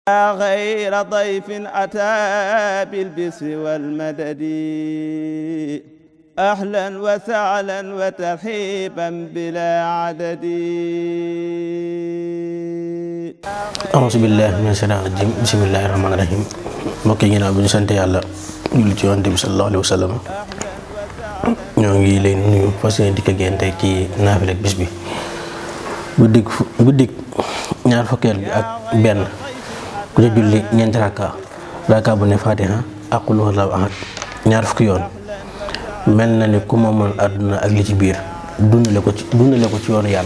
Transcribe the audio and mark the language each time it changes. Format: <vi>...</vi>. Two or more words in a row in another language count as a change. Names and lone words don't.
<ar>غير ضيف أتى بالبسر والمدد أهلا وسهلا وترحيبا بلا عدد أعوذ بالله من الشيطان الرجيم بسم الله الرحمن الرحيم</ar> <wo>mbokk yi ginnaaw bi ñu sant yàlla julli ci Yonent bi</wo> <ar>صلى الله عليه وسلم</ar> <wo>ñoo ngi leen nuyu fas yéene dikk ak yéen tey ci naafila bis bi guddik ñaar fukkeel bi ak benn ku ca julli ñeenti rakka bu ne Fatiha ak</wo> <ar>قل هو الله أحد</ar> <wo>ñaar fukki yoon mel na ni ku moomoon àdduna ak li ci biir dundale ko ci yoonu</wo>